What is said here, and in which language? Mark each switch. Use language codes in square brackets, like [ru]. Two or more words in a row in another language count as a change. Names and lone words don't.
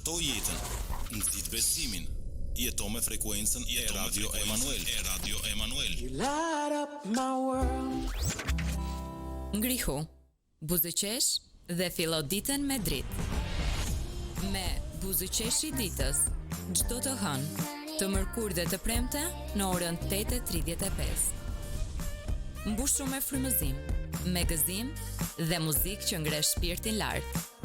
[sq] Ndërto jetën, nxit besimin. Jeto me frekuencën e Radio Emanuel. [en] You light up my world. [sq] Ngrihu, buzëqesh dhe fillo ditën me dritë. Me buzëqeshi ditës, çdo të hënë, të mërkurë dhe të premte në orën 8:35. Mbushur me frymëzim, me gëzim dhe muzikë që ngre shpirtin lart.